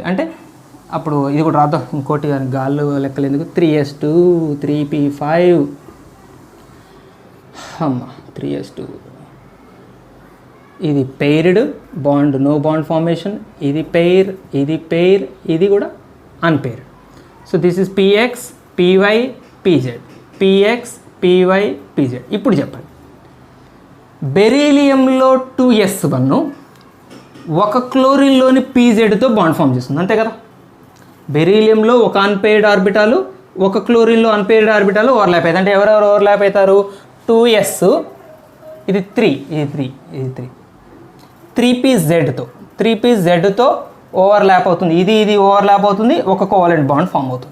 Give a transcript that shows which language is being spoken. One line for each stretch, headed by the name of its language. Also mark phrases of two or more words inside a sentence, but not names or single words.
Telugu: అంటే అప్పుడు ఇది కూడా రాద్దాం, ఇంకోటి గాల్లో లెక్కలు ఎందుకు, 3s2 3p5 3s2. ఇది
English: paired bond, no bond formation,
Telugu: ఇది పెయిర్, ఇది కూడా అన్పెయిర్డ్.
English: so this is px py pz, px py pz.
Telugu: ఇప్పుడు చెప్పండి, బెరీలియంలో 2s1 ఒక క్లోరిన్లోని pzతో
English: bond form
Telugu: చేస్తుంది, అంతే కదా. బెరీలియంలో ఒక
English: unpaired orbitals,
Telugu: ఒక క్లోరిన్లో
English: unpaired orbitals
Telugu: ఓవర్లాప్ అవుతాయి. అంటే ఎవరెవరు ఓవర్లాప్ అవుతారు, 2s, ఇది 3, ఇది 3pzతో ఓవర్లాప్ అవుతుంది, ఇది ఓవర్లాప్ అవుతుంది, ఒక
English: covalent bond form
Telugu: అవుతుంది.